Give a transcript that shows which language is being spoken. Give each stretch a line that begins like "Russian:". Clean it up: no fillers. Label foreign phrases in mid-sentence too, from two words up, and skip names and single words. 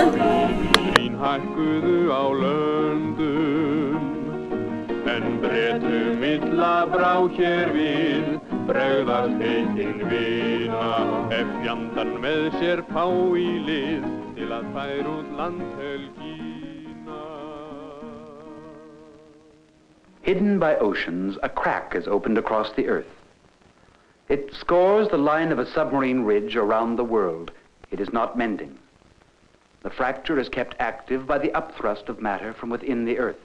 Icelandic: Hækkuðu á löndum, en Bretum illa brá hér við, bregðast heitin vina, ef fjandann með sér fá í lið, til að færa út landhelgina.
English: Hidden by oceans, a crack is opened across the earth. It scores the line of a submarine ridge around the world. It is not mending. The fracture is kept active by the upthrust of matter from within the earth.